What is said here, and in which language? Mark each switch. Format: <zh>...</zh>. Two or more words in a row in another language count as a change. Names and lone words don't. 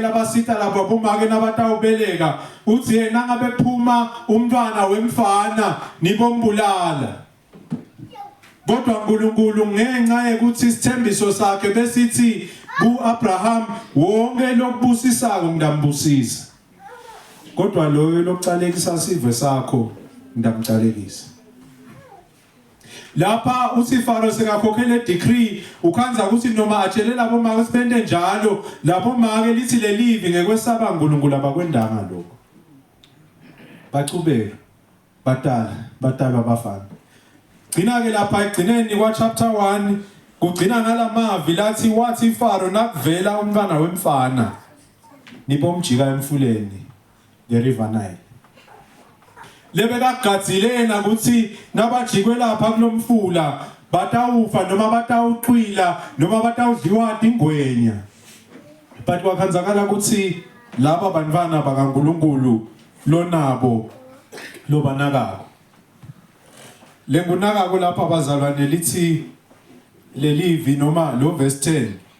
<nr>labasita labo bomake nabatawubeleka uthi yena ngabe phuma umntwana wemfana nibombulala kodwa uNkulunkulu ngenxa ukuthi isithembiso sakhe besithi kuAbraham wonke lokubusisako ngidambusisa kodwa loyo lokucalekisa sive sakho ngidamcalekisa lapha uthi Faro sekakhokhele decree ukhanza ukuthi noma atshelela bomake sibende njalo lapho make lithi lelivi ngekwesaba uNkulunkulu abakwendanga lokho bachubeka batala bafana gcina ke lapha egcineni kwa chapter 1 kugcina ngalamavi lathi wathi Faro nakuvela umntwana wemfana nibomjika emfuleni</nr> <en>the river Nile</en> <nr>lebekagadzilena ukuthi nabajikwe lapha kulomfula batawufa noma batawuqwila noma batawudliwa ingwenya but wakhanzakala ukuthi laba bantwana bakaNkulunkulu lonabo lobanakako lengunakako lapha bazalwane lithi lelivi noma lo verse 10</nr>